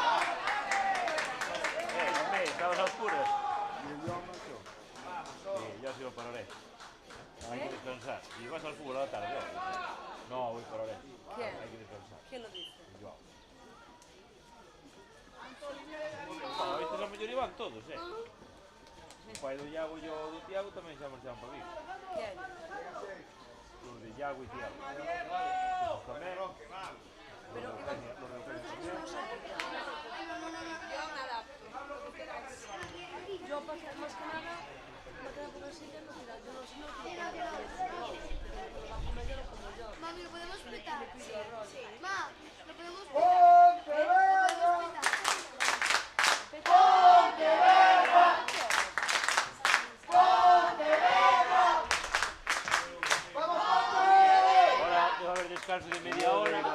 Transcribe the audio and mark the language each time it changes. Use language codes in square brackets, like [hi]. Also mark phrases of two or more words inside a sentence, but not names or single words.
[es] Hombre, estabas a oscuras. Sí, yo sí lo pararé. Hay que descansar. Y vas al fútbol a la tarde. No, hoy pararé. ¿Quién? Hay que descansar. ¿Quién lo dice? Yo. Bueno, estos la mayoría van todos, [gl] O pai do Iago e o do Tiago tamén xa marchaban para Vigo. [es] ¿Quién? Los de Iago e Tiago. Tamén. Pero Los de Eugenia tamén. Yo me adapto. Lo que queráis. yo pasé más que nada, me quedé con el siguiente, mira, yo no sé lo que pero la comedia lo como yo. Mami, ¿lo podemos petar? Sí. Ma, ¿lo podemos petar? Ahora va a haber descanso de media hora.